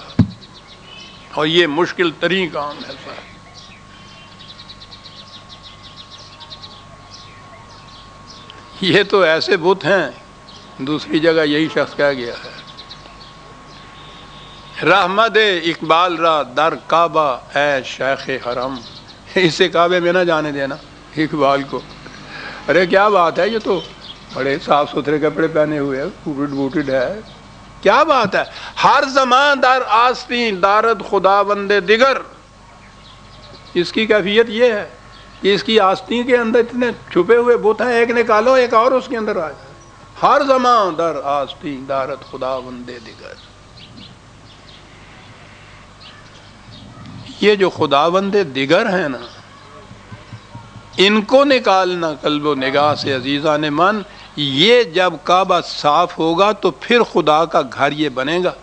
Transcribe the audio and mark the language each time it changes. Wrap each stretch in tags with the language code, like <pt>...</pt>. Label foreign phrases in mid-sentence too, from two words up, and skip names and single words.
<ur>اور یہ مشکل ترین کام ہے سر. یہ تو ایسے بت ہیں، دوسری جگہ یہی شخص کہہ گیا ہے</ur> <fa>رحمت اقبال را در کعبہ اے شیخ حرم.</fa> <ur>اسے کعبے میں نہ جانے دینا اقبال کو. ارے کیا بات ہے، یہ تو بڑے صاف ستھرے کپڑے پہنے ہوئے ہیں، بوٹڈ ہے، کیا بات ہے.</ur> <fa>ہر زمان در آستین دارد خدا بندے دیگر.</fa> <ur>اس کی کیفیت یہ ہے کہ اس کی آستین کے اندر اتنے چھپے ہوئے بت ہیں، ایک نکالو ایک اور اس کے اندر آ جائے.</ur> <fa>ہر زمان در آستین دارد خدا بندے دیگر.</fa> <ur>یہ جو</ur> <fa>خداوند دیگر</fa> <ur>ہیں نا، ان کو نکالنا قلب و نگاہ سے</ur> <fa>عزیزان من.</fa> <ur>یہ جب کعبہ صاف ہوگا تو پھر خدا کا گھر یہ بنے گا.</ur>